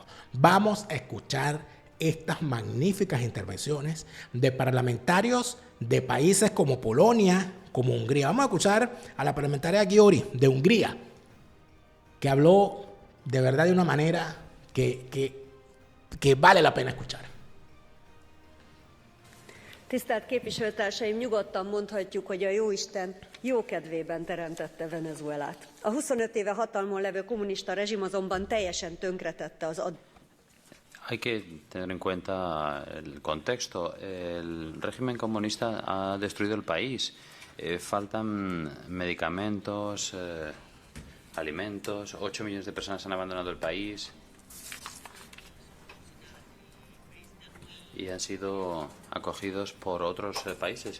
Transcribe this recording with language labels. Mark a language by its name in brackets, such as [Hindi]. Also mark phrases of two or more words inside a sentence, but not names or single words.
[Spanish] Vamos a escuchar estas magníficas intervenciones de parlamentarios de países como Polonia, como Hungría. Vamos a escuchar a la parlamentaria Győri de Hungría, que habló de verdad de una manera que vale la pena escuchar. [Hungarian] Tisztelt képviselőtársaim, nyugodtan mondhatjuk, hogy a Jóisten jó kedvében teremtette Venezuelát. A 25 éve hatalmon levő kommunista rezsim azonban teljesen tönkretette az [Spanish] Hay que tener en cuenta el contexto. El régimen comunista ha destruido el país Faltan medicamentos, alimentos. 8 millones de personas han abandonado el país y han sido acogidos por otros países.